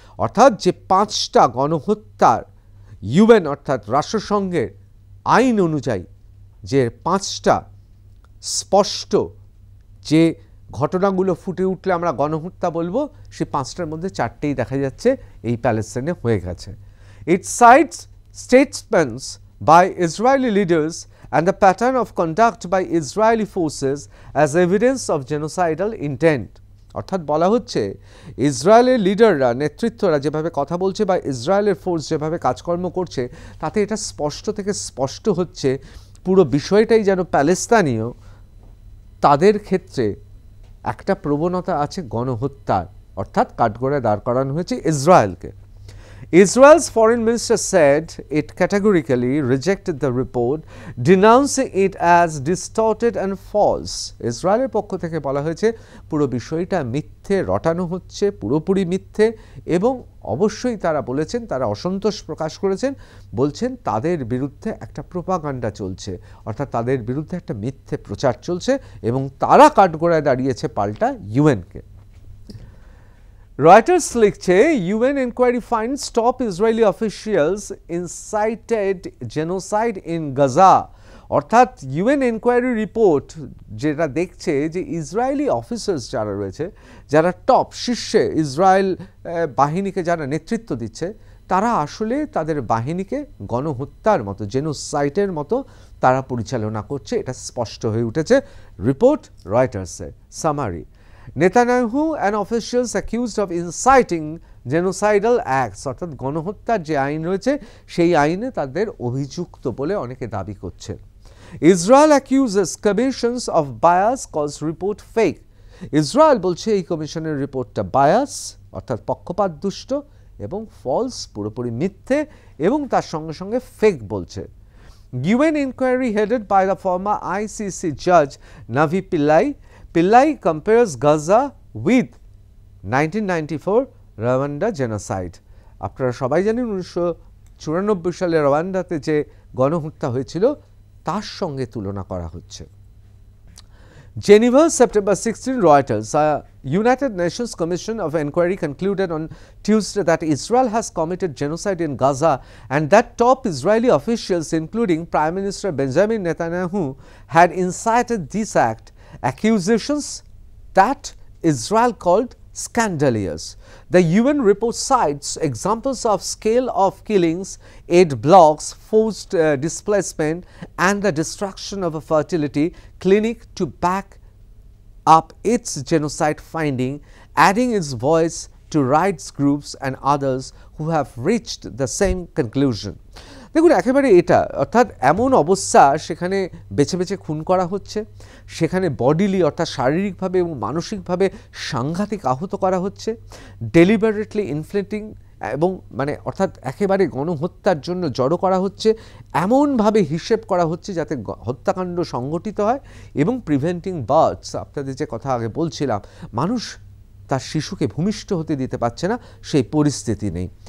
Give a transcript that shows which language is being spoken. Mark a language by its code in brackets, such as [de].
[bn] অর্থাৎ যে 5টা গণহত্যার ইউএন অর্থাৎ রাষ্ট্রসংঘের আইন অনুযায়ী যে 5টা স্পষ্ট যে ঘটনাগুলো ফুটে উঠলে আমরা গণহত্যা বলবো, সেই 5টার মধ্যে 4টেই দেখা যাচ্ছে এই প্যালেস্টাইনে হয়ে গেছে। [en] It cites statesmen's by Israeli leaders and the pattern of conduct by Israeli forces as evidence of genocidal intent. [bn] অর্থাৎ বলা হচ্ছে ইসরায়েলের লিডাররা, নেতৃত্বরা যেভাবে কথা বলছে বা ইসরায়েলের ফোর্স যেভাবে কাজকর্ম করছে তাতে এটা স্পষ্ট থেকে স্পষ্ট হচ্ছে পুরো বিষয়টাই যেন প্যালেস্তানীয় তাদের ক্ষেত্রে একটা প্রবণতা আছে গণহত্যার, অর্থাৎ কাঠগড়ায় দাঁড় করানো হয়েছে ইসরায়েলকে। [en] Israel's foreign minister said it categorically rejected the report, denouncing it as distorted and false. [bn] ইসরায়েলের পক্ষ থেকে বলা হয়েছে পুরো বিষয়টা মিথ্যে রটানো হচ্ছে, পুরোপুরি মিথ্যে, এবং অবশ্যই তারা বলেছেন, তারা অসন্তোষ প্রকাশ করেছেন, বলছেন তাদের বিরুদ্ধে একটা প্রোপাগান্ডা চলছে, অর্থাৎ তাদের বিরুদ্ধে একটা মিথ্যে প্রচার চলছে এবং তারা কাঠগড়ায় দাঁড়িয়েছে পাল্টা ইউএনকে। [en] Reuters [bn] লিখছে [en] UN inquiry finds top Israeli officials incited genocide in Gaza. [bn] অর্থাৎ UN inquiry রিপোর্ট যেটা দেখছে যে ইসরায়েলি অফিসার্স যারা রয়েছে, যারা টপ শীর্ষে ইসরায়েল বাহিনীকে যারা নেতৃত্ব দিচ্ছে, তারা আসলে তাদের বাহিনীকে গণহত্যার মতো, জেনোসাইডের মতো তারা পরিচালনা করছে, এটা স্পষ্ট হয়ে উঠেছে রিপোর্ট রয়টার্সের। Summary: Netanyahu [en] and officials accused of inciting genocidal acts, [bn] অর্থাৎ গণহত্যার যে আইন রয়েছে সেই আইনে তাদের অভিযুক্ত বলে অনেকে দাবি করছে। [en] Israel accuses commissions of bias cause report fake. [bn] Israel বলছে এই কমিশনের রিপোর্টটা বায়াস অর্থাৎ পক্ষপাতদুষ্ট এবং ফলস, পুরোপুরি মিথ্যে, এবং তার সঙ্গে সঙ্গে ফেক বলছে। [en] UN inquiry headed by the former ICC judge Navi Pillai compares Gaza with 1994 Rwanda genocide. [bn] আপনারা সবাই জানেন 1994 সালে রওয়ান্ডাতে যে গণহত্যা হয়েছিল তার সঙ্গে তুলনা করা হচ্ছে। [en] Geneva, September 16, Reuters. A United Nations Commission of Inquiry concluded on Tuesday that Israel has committed genocide in Gaza and that top Israeli officials, including Prime Minister Benjamin Netanyahu, had incited this act, accusations that Israel called scandalous. The UN report cites examples of scale of killings, aid blocks, forced displacement, and the destruction of a fertility clinic to back up its genocide finding, adding its voice to rights groups and others who have reached the same conclusion. [bn] দেখুন একেবারে এটা, অর্থাৎ এমন অবস্থা সেখানে বেছে বেছে খুন করা হচ্ছে, সেখানে বডিলি অর্থাৎ শারীরিকভাবে এবং মানসিকভাবে সাংঘাতিক আহত করা হচ্ছে, [en] deliberately inflicting [bn] এবং মানে অর্থাৎ একেবারে গণহত্যার জন্য জড়ো করা হচ্ছে, এমনভাবে হিসেব করা হচ্ছে যাতে হত্যাকাণ্ড সংগঠিত হয় এবং [en] preventing births, [bn] আপনাদের যে কথা আগে বলছিলাম, মানুষ তার শিশুকে ভূমিষ্ঠ হতে দিতে পারছে না, সেই পরিস্থিতি নেই।